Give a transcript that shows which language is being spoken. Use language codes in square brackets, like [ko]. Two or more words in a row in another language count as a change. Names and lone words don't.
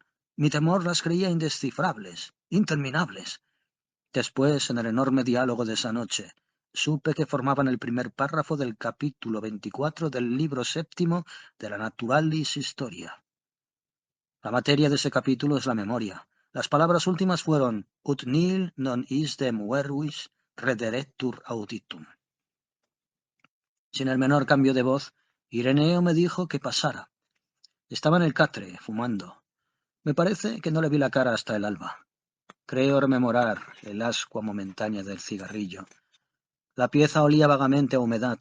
[es] Mi temor las creía indescifrables, interminables. Después, en el enorme diálogo de esa noche, supe que formaban el primer párrafo del capítulo 24 del libro séptimo de la Naturalis Historia. La materia de ese capítulo es la memoria. Las palabras últimas fueron [la] ut nil non isdem verbis rederectur auditum. [es] Sin el menor cambio de voz, Ireneo me dijo que pasara. Estaba en el catre, fumando. Me parece que no le vi la cara hasta el alba. Creo rememorar el ascua momentánea del cigarrillo. La pieza olía vagamente a humedad.